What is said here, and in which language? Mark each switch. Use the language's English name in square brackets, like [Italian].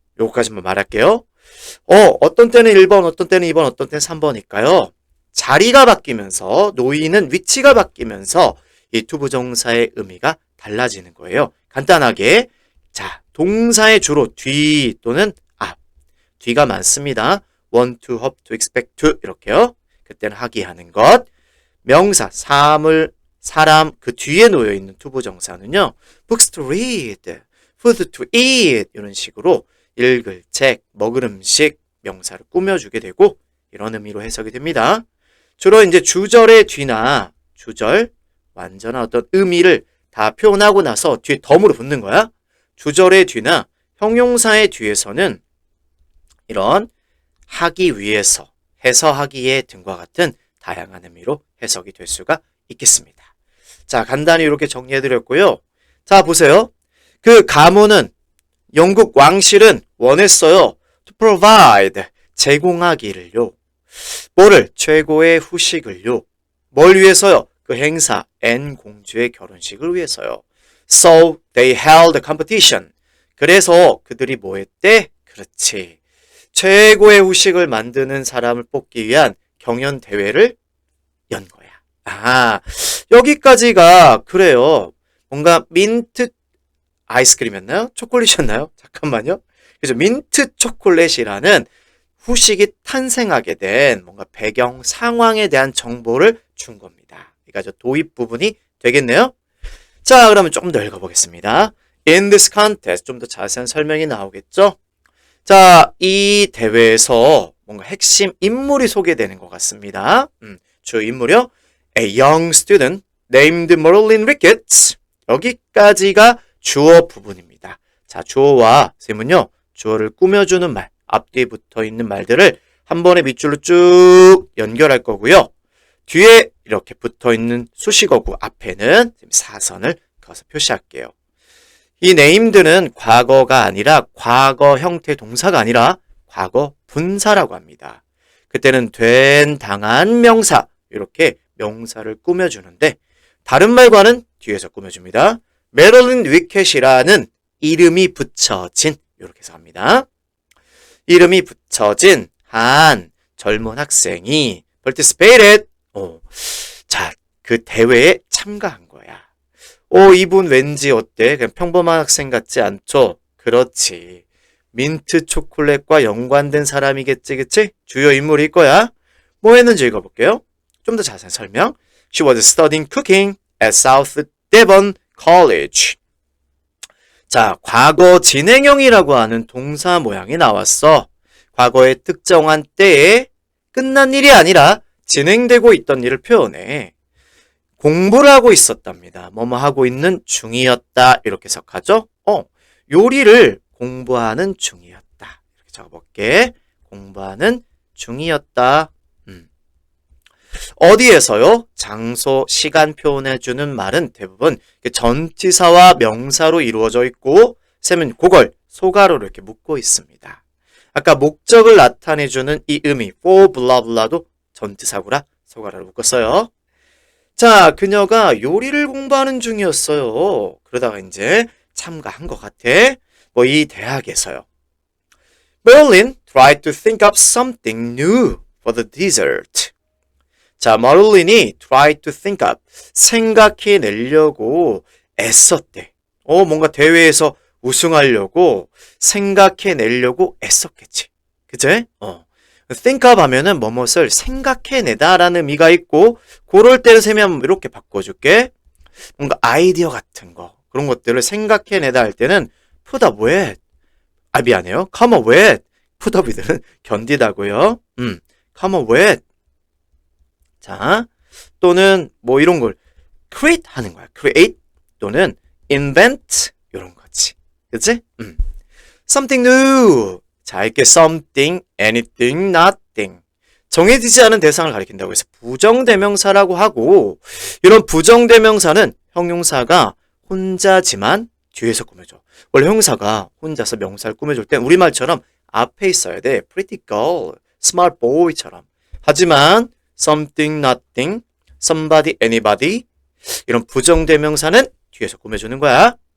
[Korean] 요거까지만 말할게요. 어떤 때는 1번, 어떤 때는 2번, 어떤 때는 3번일까요? 자리가 바뀌면서 놓이는 위치가 바뀌면서 이 투부정사의 의미가 달라지는 거예요. 간단하게 자, 동사의 주로 뒤 또는 앞. 뒤가 많습니다. [English] want to, hope to, expect to [Korean] 이렇게요. 그때는 하기 하는 것. 명사, 사람 그 뒤에 놓여 있는 투부정사는요. [English] books to read, food to eat [Korean] 이런 식으로 읽을 책, 먹을 음식 명사를 꾸며주게 되고 이런 의미로 해석이 됩니다. 주로 이제 주절의 뒤나 주절, 완전한 어떤 의미를 다 표현하고 나서 뒤에 덤으로 붙는 거야. 주절의 뒤나 형용사의 뒤에서는 이런 하기 위해서, 해서하기에 등과 같은 다양한 의미로 해석이 될 수가 있겠습니다. 자, 간단히 이렇게 정리해드렸고요. 자, 보세요. 그 가문은 영국 왕실은 원했어요. [English] To provide, [Korean] 제공하기를요. 뭐를? 최고의 후식을요. 뭘 위해서요? 그 행사, 앤 공주의 결혼식을 위해서요. [English] So they held a competition. [Korean] 그래서 그들이 뭐 했대? 그렇지. 최고의 후식을 만드는 사람을 뽑기 위한 경연 대회를 연 거야. 아, 여기까지가 그래요. 뭔가 민트 아이스크림이었나요? 초콜릿이었나요? 잠깐만요. 그래서 민트 초콜릿이라는 후식이 탄생하게 된 뭔가 배경 상황에 대한 정보를 준 겁니다. 그러니까 도입 부분이 되겠네요. 자, 그러면 조금 더 읽어보겠습니다. [English] In this contest, [Korean] 좀 더 자세한 설명이 나오겠죠? 자, 이 대회에서 뭔가 핵심 인물이 소개되는 것 같습니다. 주 인물이요. [English] A young student named Marilyn Ricketts. [Korean] 여기까지가 주어 부분입니다. 자, 주어와 쌤은요, 주어를 꾸며주는 말, 앞뒤에 붙어 있는 말들을 한 번에 밑줄로 쭉 연결할 거고요. 뒤에 이렇게 붙어 있는 수식어구 앞에는 사선을 그어서 표시할게요. 이 named는 과거가 아니라 과거 형태 동사가 아니라 과거 분사라고 합니다. 그때는 된, 당한 명사, 이렇게 명사를 꾸며주는데 다른 말과는 뒤에서 꾸며줍니다. 메릴린 위켓이라는 이름이 붙여진, 이렇게 해서 합니다. 이름이 붙여진 한 젊은 학생이 participated. 자, 그 대회에 참가한 거야. 이분 왠지 어때? 그냥 평범한 학생 같지 않죠? 그렇지. 민트 초콜릿과 연관된 사람이겠지, 그치? 주요 인물일 거야. 뭐 했는지 읽어볼게요. 좀 더 자세한 설명. [English] She was studying cooking at South Devon College. [Korean] 자, 과거 진행형이라고 하는 동사 모양이 나왔어. 과거의 특정한 때에 끝난 일이 아니라 진행되고 있던 일을 표현해. 공부를 하고 있었답니다. 뭐뭐 하고 있는 중이었다. 이렇게 해석하죠. 요리를 공부하는 중이었다. 이렇게 적어볼게. 공부하는 중이었다. 어디에서요? 장소, 시간 표현해주는 말은 대부분 전치사와 명사로 이루어져 있고 쌤은 그걸 소가로로 이렇게 묶고 있습니다. 아까 목적을 나타내주는 이 의미 [English] for blah blah [Korean] 도 전치사구라 소가로로 묶었어요. 자, 그녀가 요리를 공부하는 중이었어요. 그러다가 이제 참가한 것 같아. 뭐 이 대학에서요. [English] Marilyn tried to think up something new for the dessert. [Korean] 자, 마릴린이 [English] tried to think up, [Korean] 생각해내려고 애썼대. 뭔가 대회에서 우승하려고 생각해내려고 애썼겠지. 그치? think up 하면은 뭐뭇을 생각해내다라는 의미가 있고, 그럴 때는 쌤이 한번 이렇게 바꿔줄게. 뭔가 아이디어 같은 거, 그런 것들을 생각해내다 할 때는 put up with. 미안해요. [English] come up with. put up with [Korean] 는 견디다고요. [English] come up with. [Korean] 자, 또는 뭐 이런 걸 create 하는 거야. create 또는 invent 이런 거지. 그치? [English] something new. [Korean] 자, 이렇게 [English] something, anything, nothing. [Korean] 정해지지 않은 대상을 가리킨다고 해서 부정대명사라고 하고, 이런 부정대명사는 형용사가 혼자지만 뒤에서 꾸며줘. 원래 형용사가 혼자서 명사를 꾸며줄 땐 우리말처럼 앞에 있어야 돼. [English] pretty girl, smart boy [Korean] 처럼. 하지만 something, nothing, somebody, anybody 이런 부정대명사는 뒤에서 꾸며주는 거야.